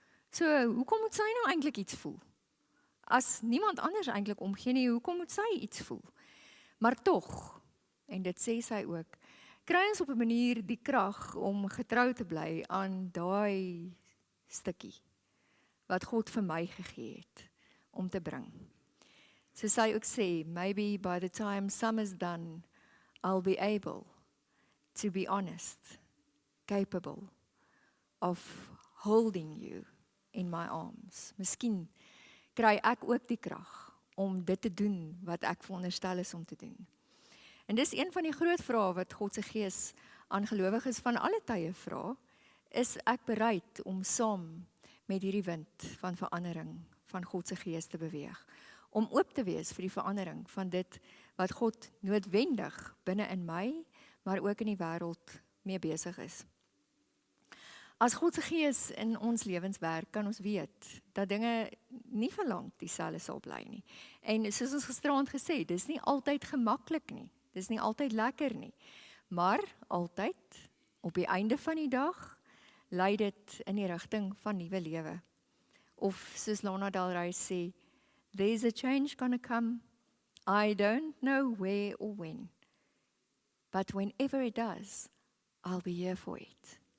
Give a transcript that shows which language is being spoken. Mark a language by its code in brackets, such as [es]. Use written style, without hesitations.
[af] So hoekom moet sy nou eintlik iets voel? As niemand anders eintlik omgee nie, hoekom moet sy iets voel? Maar tog, en dit sê sy ook, kry ons op 'n manier die krag om getrou te bly aan daai stukkie wat God vir my gegee het om te bring. So sy ook sê, [en] maybe by the time summer's done, I'll be able to be honest, capable of holding you in my arms. [af] Miskien kry ek ook die krag om dit te doen wat ek veronderstel is om te doen. En dis een van die groot vrae wat God se Gees aan gelowiges van alle tye vra, is ek bereid om saam met hierdie wind van verandering van God se Gees te beweeg, om oop te wees vir die verandering van dit wat God noodwendig binne in my, maar ook in die wêreld mee besig is. As God se Gees in ons lewens werk, kan ons weet dat dinge nie vir lank dieselfde sal bly nie. En soos ons gisteraand gesê, dis nie altyd gemaklik nie. Dis nie altyd lekker nie. Maar altyd op die einde van die dag lei dit in die rigting van nuwe lewe. Of soos Lana Del Rey sê, [en] there's a change gonna come. I don't know where or when. But whenever it does, I'll be here for it.